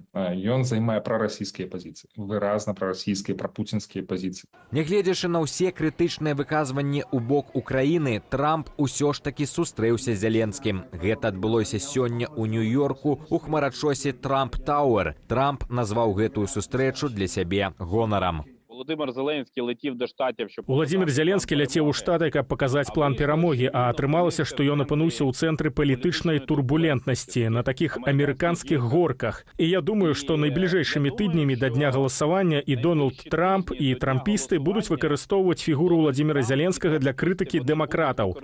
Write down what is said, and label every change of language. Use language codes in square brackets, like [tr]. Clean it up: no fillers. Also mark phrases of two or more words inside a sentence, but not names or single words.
[be] Ён займае прарасійскія пазіцыі, выразна прарасійскія, прапуцінскія пазіцыі. Нягледзячы на ўсе крытычныя выказванні ў бок Украіны, Трамп усё ж такі сустрэўся з Зеленскім. Гэта адбылося сёння ў Нью-Йорку у хмарачосе Трамп Тауэр. Трамп назваў гэтую сустрэчу для сябе гонарам. [uk] Володимир Зеленський летів до Штатів, щоб... [be] Владимир Зеленскі ляцеў у Штаты, каб паказаць план перамогі, а атрымалася, што ён апынуўся ў цэнтры палітычнай турбулентнасці на такіх амерыканскіх горках. І я думаю, што найбліжэйшымі тыднямі да дня галасавання і Дональд Трамп, і трампісты будуць выкарыстоўваць фігуру Владимира Зеленскага для крытыкі дэмакратаў.